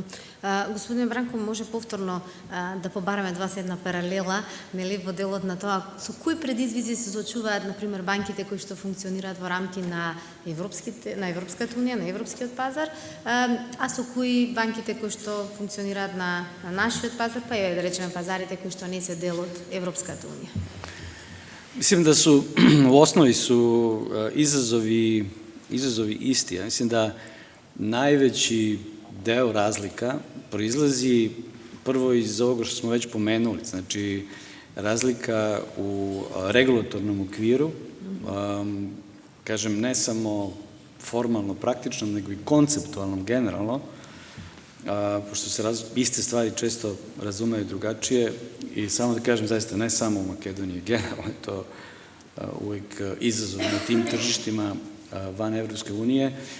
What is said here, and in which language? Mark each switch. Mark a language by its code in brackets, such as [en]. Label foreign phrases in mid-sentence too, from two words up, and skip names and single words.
[mk] Господин Бранко, може повторно да побараме од вас една паралела, нели, во делот на тоа со кои предизвици се соочуваат, например, банките кои што функционираат во рамки на Европската унија, на европскиот пазар, а со кои банките кои што функционираат на нашиот пазар, па и да речеме пазарите кои што не се дел од Европската унија. [sr] Mislim da su u osnovi izazovi isti. Ja mislim da najveći deo razlika proizlazi prvo iz ovoga što smo već pomenuli, znači razlika u regulatornom okviru, kažem ne samo formalno praktičnom, nego i konceptualnom generalno, pošto se iste stvari često razumeju drugačije i samo da kažem zaista ne samo u Makedoniji, generalno je to uvijek izazov na tim tržištima van Evropske unije.